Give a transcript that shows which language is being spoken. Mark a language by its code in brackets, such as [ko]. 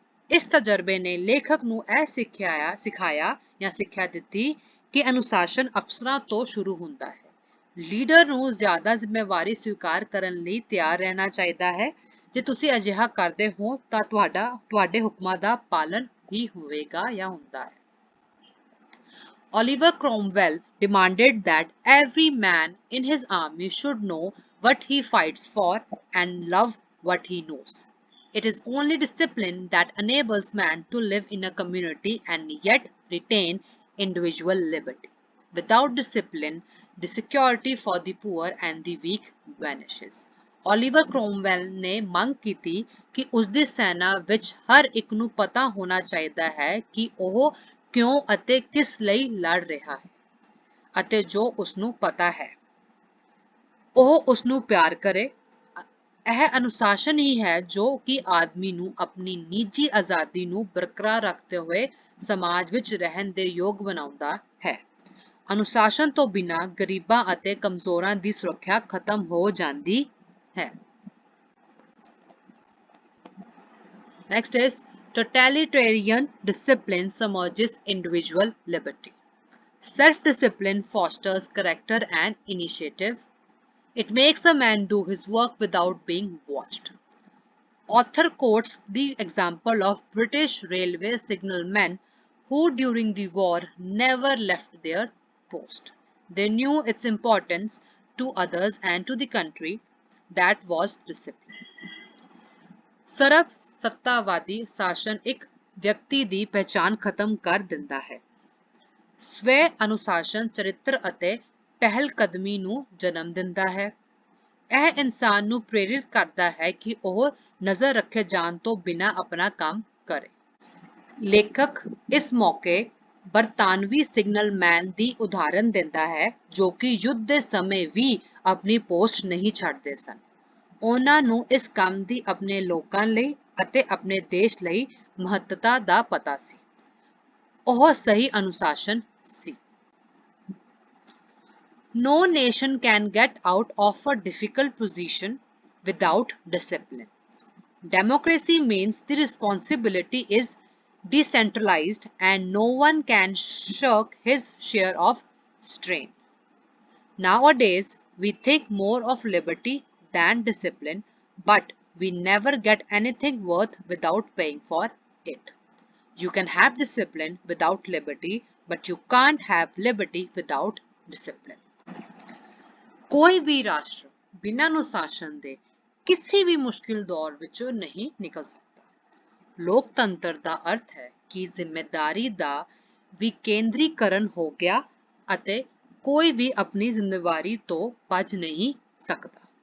[pa] ਇਸ ਤਜਰਬੇ ਨੇ ਲੇਖਕ ਨੂੰ ਇਹ ਸਿੱਖਿਆ ਦਿੱਤੀ ਕਿ ਅਨੁਸ਼ਾਸਨ ਅਫਸਰਾਂ ਤੋਂ ਸ਼ੁਰੂ ਹੁੰਦਾ ਹੈ। ਲੀਡਰ ਨੂੰ ਜ਼ਿਆਦਾ ਜ਼ਿੰਮੇਵਾਰੀ ਸਵੀਕਾਰ ਕਰਨ ਲਈ ਤਿਆਰ ਰਹਿਣਾ ਚਾਹੀਦਾ ਹੈ। ਜੇ ਤੁਸੀਂ ਅਜਿਹਾ ਕਰਦੇ ਹੋ ਤਾਂ ਤੁਹਾਡੇ ਹੁਕਮਾਂ ਦਾ ਪਾਲਨ ਹੀ ਹੋਵੇਗਾ ਜਾਂ ਹੁੰਦਾ ਹੈ। [en] Oliver Cromwell demanded that every man in his army should know what he fights for and love what he knows. It is only discipline that enables man to live in a community and yet retain individual liberty. Without discipline, the security for the poor and the weak vanishes. [pa] Oliver Cromwell ਨੇ ਮੰਗ ਕੀਤੀ ਕਿ ਉਸ ਦੀ ਸੈਨਾ ਵਿੱਚ ਹਰ ਇੱਕ ਨੂੰ ਪਤਾ ਹੋਣਾ ਚਾਹੀਦਾ ਹੈ ਕਿ ਉਹ ਕਿਉਂ ਅਤੇ ਕਿਸ ਲਈ ਲੜ ਰਿਹਾ ਹੈ ਅਤੇ ਜੋ ਉਸ ਨੂੰ ਪਤਾ ਹੈ ਉਹ ਉਸ ਨੂੰ ਪਿਆਰ ਕਰੇ। ਇਹ ਅਨੁਸ਼ਾਸਨ ਹੀ ਹੈ ਜੋ ਕਿ ਆਦਮੀ ਨੂੰ ਆਪਣੀ ਨਿੱਜੀ ਆਜ਼ਾਦੀ ਨੂੰ ਬਰਕਰਾਰ ਰੱਖਦੇ ਹੋਏ ਸਮਾਜ ਵਿੱਚ ਰਹਿਣ ਦੇ ਯੋਗ ਬਣਾਉਂਦਾ ਹੈ। ਅਨੁਸ਼ਾਸਨ ਤੋਂ ਬਿਨਾਂ ਗਰੀਬਾਂ ਅਤੇ ਕਮਜ਼ੋਰਾਂ ਦੀ ਸੁਰੱਖਿਆ ਖਤਮ ਹੋ ਜਾਂਦੀ ਹੈ। [en] Next is totalitarian discipline submerges individual liberty. Self-discipline fosters character and initiative. It makes a man do his work without being watched. Author quotes the example of British railway signalmen who during the war never left their post. They knew its importance to others and to the country. That was discipline. [pa] ਸਰਬ ਸੱਤਾਵਾਦੀ ਸ਼ਾਸਨ ਇੱਕ ਵਿਅਕਤੀ ਦੀ ਪਹਿਚਾਣ ਖਤਮ ਕਰ ਦਿੰਦਾ ਹੈ। ਸਵੈ ਅਨੁਸ਼ਾਸਨ ਚਰਿੱਤਰ ਅਤੇ ਪਹਿਲਕਦਮੀ ਨੂੰ ਜਨਮ ਦਿੰਦਾ ਹੈ। ਇਹ ਇਨਸਾਨ ਨੂੰ ਪ੍ਰੇਰਿਤ ਕਰਦਾ ਹੈ ਕਿ ਉਹ ਨਜ਼ਰ ਰੱਖੇ ਜਾਣ ਤੋਂ ਬਿਨਾਂ ਆਪਣਾ ਕੰਮ ਕਰੇ। ਲੇਖਕ ਇਸ ਮੌਕੇ ਬਰਤਾਨਵੀ ਸਿਗਨਲਮੈਨ ਦੀ ਉਦਾਹਰਨ ਦਿੰਦਾ ਹੈ ਜੋ ਕਿ ਯੁੱਧ ਦੇ ਸਮੇਂ ਵੀ ਆਪਣੀ ਪੋਸਟ ਨਹੀਂ ਛੱਡਦੇ ਸਨ। ਉਹਨਾਂ ਨੂੰ ਇਸ ਕੰਮ ਦੀ ਆਪਣੇ ਲੋਕਾਂ ਲਈ ਅਤੇ ਆਪਣੇ ਦੇਸ਼ ਲਈ ਮਹੱਤਤਾ ਦਾ ਪਤਾ ਸੀ। ਉਹ ਸਹੀ ਅਨੁਸ਼ਾਸਨ ਸੀ। [en] No nation can get out of a difficult position without discipline. Democracy means the responsibility is decentralized and no one can shirk his share of strain. Nowadays, we think more of liberty than discipline, but we never get anything worth without paying for it. You can have discipline without liberty, but you can't have liberty without discipline. [pa] ਕੋਈ ਵੀ ਰਾਸ਼ਟਰ ਬਿਨਾਂ ਅਨੁਸ਼ਾਸਨ ਦੇ ਕਿਸੇ ਵੀ ਮੁਸ਼ਕਿਲ ਦੌਰ ਵਿੱਚੋਂ ਨਹੀਂ ਨਿਕਲ ਸਕਦਾ। ਲੋਕਤੰਤਰ ਦਾ ਅਰਥ ਹੈ ਕਿ ਜ਼ਿੰਮੇਦਾਰੀ ਦਾ ਵਿਕੇਂਦਰੀਕਰਨ ਹੋ ਗਿਆ ਅਤੇ ਕੋਈ ਵੀ ਆਪਣੀ ਜ਼ਿੰਮੇਵਾਰੀ ਤੋਂ ਭੱਜ ਨਹੀਂ ਸਕਦਾ।